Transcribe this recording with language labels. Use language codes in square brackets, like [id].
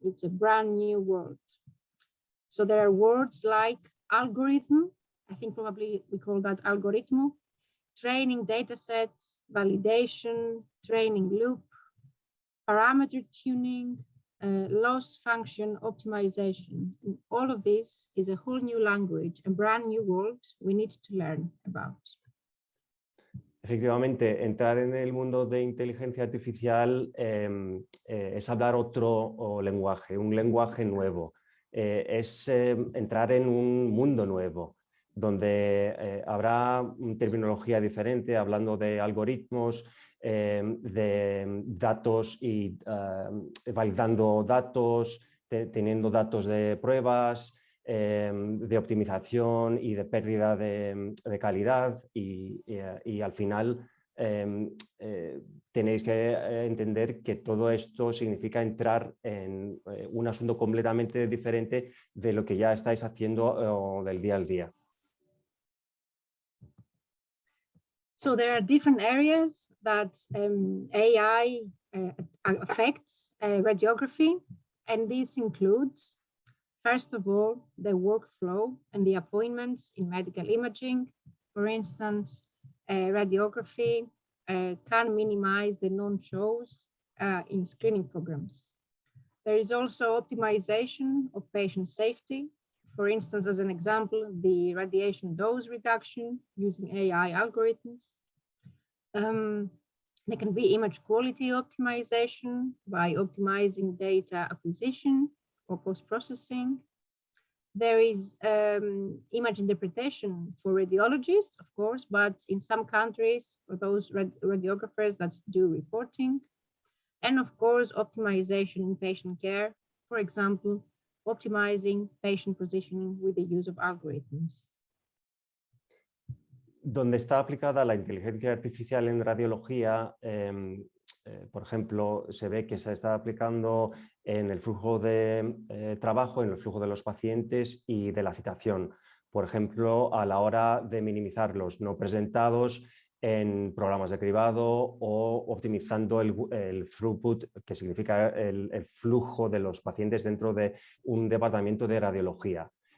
[en] It's a brand new word. So there are words like algorithm, I think probably we call that algoritmo, training data sets, validation, training loop, parameter tuning, loss function optimization. And all of this is a whole new language, a brand new world we need to learn about. [es] Efectivamente, entrar en el mundo de inteligencia artificial es hablar otro lenguaje, un lenguaje nuevo. Es entrar en un mundo nuevo, donde habrá terminología diferente, hablando de algoritmos, de datos y validando datos, teniendo datos de pruebas, de optimización y de pérdida de calidad, y al final tenéis que entender que todo esto significa entrar en un asunto completamente diferente de lo que ya estáis haciendo del día al día. [en] So there are different areas that AI affects radiography, and these include, first of all, the workflow and the appointments in medical imaging. For instance, radiography can minimize the non-shows in screening programs. There is also optimization of patient safety. For instance, as an example, the radiation dose reduction using AI algorithms. There can be image quality optimization by optimizing data acquisition or post-processing. There is image interpretation for radiologists, of course, but in some countries, for those radiographers that do reporting. And of course, optimization in patient care, for example, optimizing patient positioning with the use of algorithms. [es] Donde está aplicada la inteligencia artificial en radiología, por ejemplo, se ve que se está aplicando en el flujo de trabajo, en el flujo de los pacientes y de la citación. Por ejemplo, a la hora de minimizar los no presentados en programas de cribado o optimizando el throughput, que significa el flujo de los pacientes dentro de un departamento de radiología.